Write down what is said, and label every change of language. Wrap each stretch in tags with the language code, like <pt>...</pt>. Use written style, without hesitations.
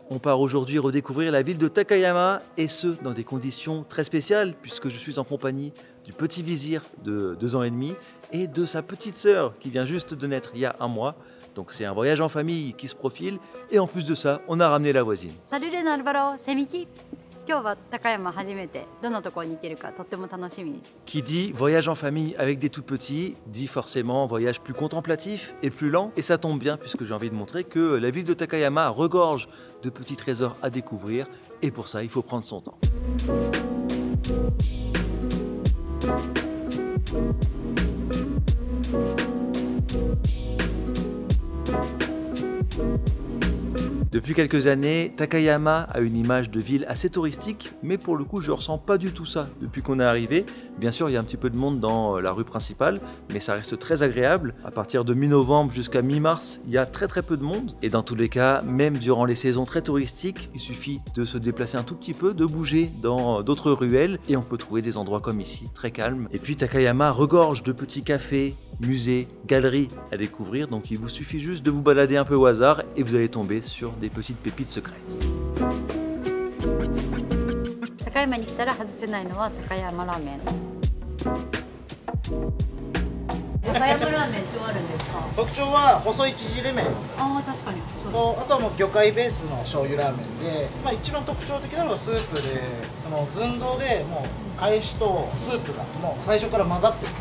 <fr>On part aujourd'hui redécouvrir la ville de Takayama et ce, dans des conditions très spéciales puisque je suis en compagnie du petit vizir de 2 ans et demi et de sa petite sœur qui vient juste de naître il y a 1 mois. Donc c'est un voyage en famille qui se profile et en plus de ça, on a ramené la voisine. Salut les Nalbaro, c'est Miki.</fr> <ja>今日は高山初めてどんなところに行けるかとっても楽しみ。</ja> <fr>Qui dit voyage en famille avec des tout petits, dit forcément voyage plus contemplatif et plus lent. Et ça tombe bien puisque j'ai envie de montrer que la ville de Takayama regorge de petits trésors à découvrir et pour ça il faut prendre son temps. Depuis quelques années, Takayama a une image de ville assez touristique, mais pour le coup je ressens pas du tout ça depuis qu'on est arrivé. Bien sûr il y a un petit peu de monde dans la rue principale, mais ça reste très agréable. À partir de mi-novembre jusqu'à mi-mars, il y a très peu de monde. Et dans tous les cas, même durant les saisons très touristiques, il suffit de se déplacer un tout petit peu, de bouger dans d'autres ruelles, et on peut trouver des endroits comme ici, très calmes. Et puis Takayama regorge de petits cafés, musées, galeries à découvrir, donc il vous suffit juste de vous balader un peu au hasard et vous allez tomber sur des petites pépites secrètes.</fr> <ja>高山に来たら外せないのは高山ラーメン。高山ラーメン超あるんですか？特徴は細い縮れ麺ああ確かに。とあとはもう魚介ベースの醤油ラーメンで、一番特徴的なのがスープで、その寸胴でもう返しとスープがもう最初から混ざってる。</ja>